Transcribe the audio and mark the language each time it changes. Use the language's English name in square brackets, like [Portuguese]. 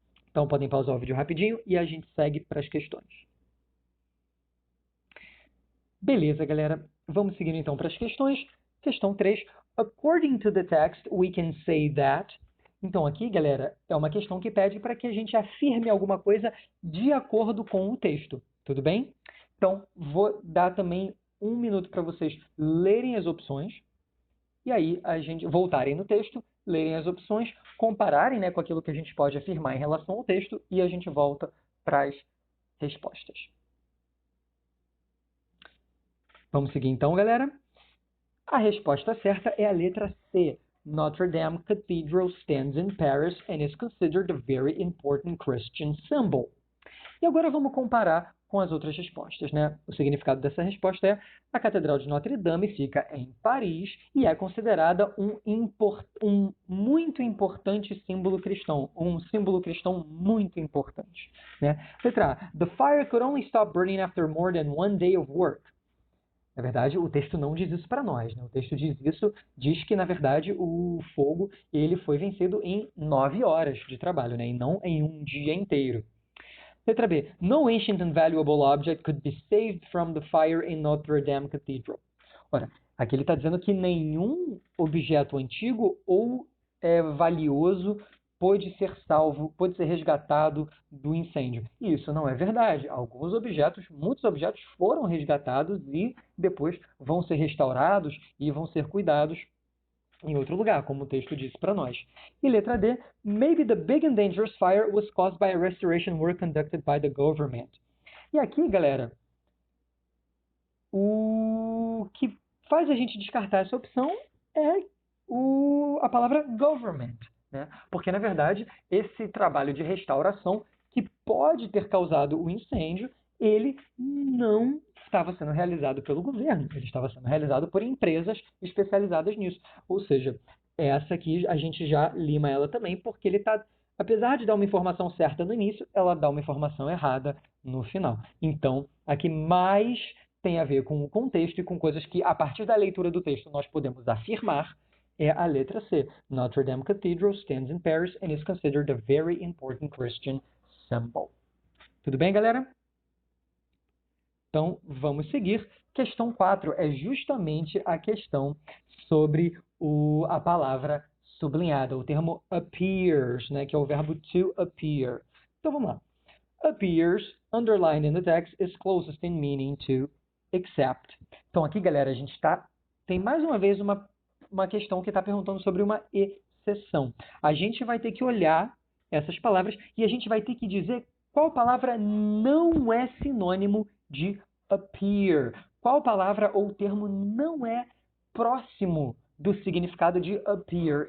[Portuguese] Então, podem pausar o vídeo rapidinho e a gente segue para as questões. Beleza, galera. Vamos seguir então para as questões. Questão 3. [English] According to the text, we can say that. [Portuguese] Então, aqui, galera, é uma questão que pede para que a gente afirme alguma coisa de acordo com o texto. Tudo bem? Então, vou dar também um minuto para vocês lerem as opções. E aí, a gente voltarem no texto, lerem as opções, compararem, né, com aquilo que a gente pode afirmar em relação ao texto e a gente volta para as respostas. Vamos seguir então, galera? A resposta certa é a letra C. [English] Notre Dame Cathedral stands in Paris and is considered a very important Christian symbol. [Portuguese] E agora vamos comparar com as outras respostas, né? O significado dessa resposta é: a Catedral de Notre Dame fica em Paris e é considerada um muito importante símbolo cristão, um símbolo cristão muito importante, né? Letra A. [English] The fire could only stop burning after more than one day of work. [Portuguese] Na verdade, o texto não diz isso para nós, né? O texto diz que, na verdade, o fogo ele foi vencido em 9 horas de trabalho, né? E não em um dia inteiro. Letra B. [English] No ancient and valuable object could be saved from the fire in Notre Dame Cathedral. [Portuguese] Ora, aqui ele está dizendo que nenhum objeto antigo ou valioso pode ser salvo, pode ser resgatado do incêndio. E isso não é verdade. Muitos objetos foram resgatados e depois vão ser restaurados e vão ser cuidados em outro lugar, como o texto disse para nós. E letra D, [English] maybe the big and dangerous fire was caused by a restoration work conducted by the government. [Portuguese] E aqui, galera, o que faz a gente descartar essa opção é a palavra government, né? Porque, na verdade, esse trabalho de restauração que pode ter causado o incêndio, ele não estava sendo realizado pelo governo, ele estava sendo realizado por empresas especializadas nisso. Ou seja, essa aqui a gente já lima ela também, porque ele está, apesar de dar uma informação certa no início, ela dá uma informação errada no final. Então, aqui mais tem a ver com o contexto e com coisas que, a partir da leitura do texto, nós podemos afirmar, é a letra C. [English] Notre Dame Cathedral stands in Paris and is considered a very important Christian symbol. [Portuguese] Tudo bem, galera? Então, vamos seguir. Questão 4 é justamente a questão sobre a palavra sublinhada, o termo appears, né, que é o verbo to appear. Então, vamos lá. [English] Appears, underlined in the text, is closest in meaning to except. [Portuguese] Então, aqui, galera, a gente tem mais uma vez uma questão que está perguntando sobre uma exceção. A gente vai ter que olhar essas palavras e a gente vai ter que dizer qual palavra não é sinônimo de appear. Qual palavra ou termo não é próximo do significado de appear.